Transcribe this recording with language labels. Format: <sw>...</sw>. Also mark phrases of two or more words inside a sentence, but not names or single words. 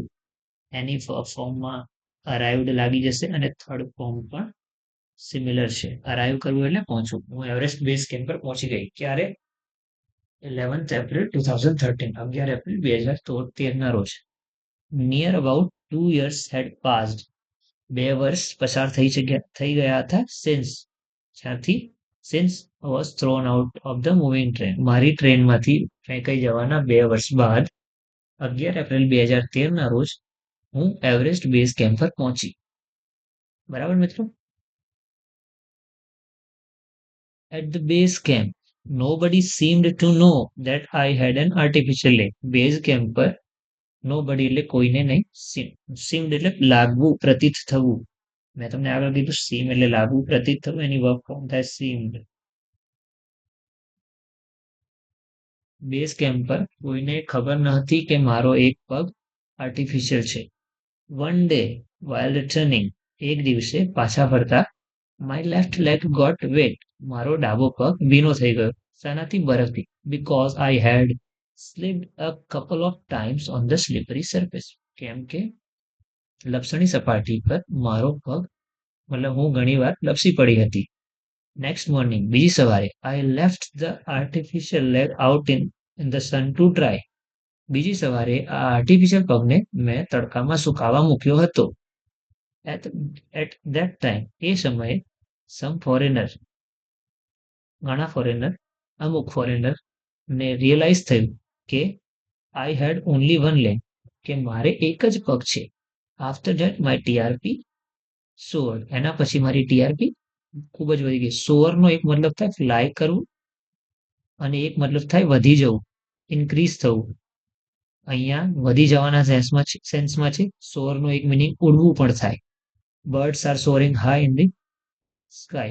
<gu>એની ફોર્મમાં અરાઇવડ લાગી જશે અને</gu> <en>third form</en> <gu>પણ સિમિલર છે. અરાઈવ કરવું એટલે પહોંચવું. હું એવરેસ્ટ બેઝ કેમ્પ પર પહોંચી ગઈ. ક્યારે? 11th April 2013. 11 એપ્રિલ 2013 રોજ.</gu> <en>near about 2 years had passed.</en> <gu>2 વર્ષ પસાર થઈ ગયા હતા.</gu> <en>since, જ્યાંથી since was thrown out of the moving train.</en> <gu>મારી ટ્રેનમાંથી ફેંકાઈ જવાના 2 વર્ષ બાદ 11 એપ્રિલ 2013 રોજ હું એવરેસ્ટ બેઝ કેમ્પ પર પહોંચી. બરાબર મિત્રો?</gu> <en>At the base camp, nobody seemed to know that I had an artificial leg.</en> <gu>બેઝ કેમ્પ પર nobody એટલે કોઈને નહીં. seemed એટલે લાગવું, પ્રતીત થવું. મેં તમને આગળ કીધું seem એટલે લાગવું, પ્રતીત થવું. એની</gu> <en>work form</en> <gu>થાય seemed. બેઝ કેમ્પ પર કોઈને ખબર નહોતી કે મારો એક પગ આર્ટિફિશિયલ છે.</gu> <en>one day while returning,</en> <gu>એક દિવસે પાછા ફરતા,</gu> <en>my left leg got wet.</en> <gu>મારો ડાબો પગ ભીનો થઈ ગયો. શાનાથી? બરફથી.</gu> <en>Because I had slipped a couple of times on the slippery surface.</en> <gu>કેમ કે લપસણી સપાટી પર મારો પગ મતલબ હું ઘણીવાર લપસી પડી હતી.</gu> <en>next morning,</en> <gu>બીજી સવારે,</gu> <en>I left the artificial leg out in the sun to dry.</en> <gu>બીજી સવારે આ આર્ટિફિશિયલ પગને મેં તડકામાં સુકાવા મૂક્યો હતો.</gu> <en>At that time,</en> <gu>એ સમયે</gu> <en>some foreigner,</en> <gu>ઘણા ફોરેનર, અમુક ફોરેનર ને રિયલાઇઝ થયું કે</gu> <en>I had only one leg,</en> <gu>કે મારે એક જ પગ છે.</gu> <en>After that my TRP soared.</en> <gu>એના પછી મારી TRP ખૂબ જ વધી ગઈ. સોઅરનો એક મતલબ થાય ફ્લાય કરવું અને એક મતલબ થાય વધી જવું, ઇન્ક્રીઝ થવું. અહીંયા વધી જવાના સેન્સમાં છે. સોઅરનો એક મિનિંગ ઉડવું પણ થાય.</gu> <en>birds are soaring high in the sky.</en>